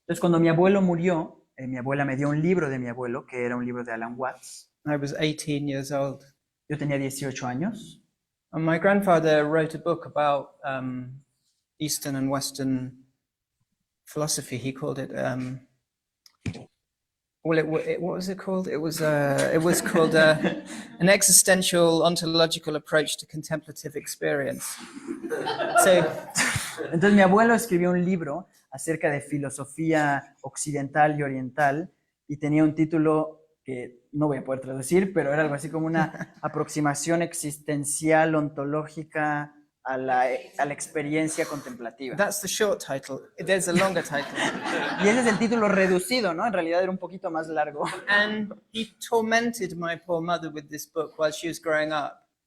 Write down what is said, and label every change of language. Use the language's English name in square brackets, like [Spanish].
[Spanish] Entonces, cuando mi abuelo murió, mi abuela me dio un libro de mi abuelo, que era un libro de Alan Watts. [English] I was 18 years old. [Spanish] Yo tenía 18 años. [English] And my grandfather wrote a book about Eastern and Western philosophy. He called it. What was it called? It was called an existential ontological approach to contemplative experience. So, [Spanish] entonces mi abuelo escribió un libro acerca de filosofía occidental y oriental y tenía un título que no voy a poder traducir, pero era algo así como una aproximación existencial ontológica a la experiencia contemplativa. [English] That's the short title. There's a longer title. [Spanish] Y ese es el título reducido, ¿no? En realidad era un poquito más largo. [English] And he tormented my poor mother with this book while she was growing up.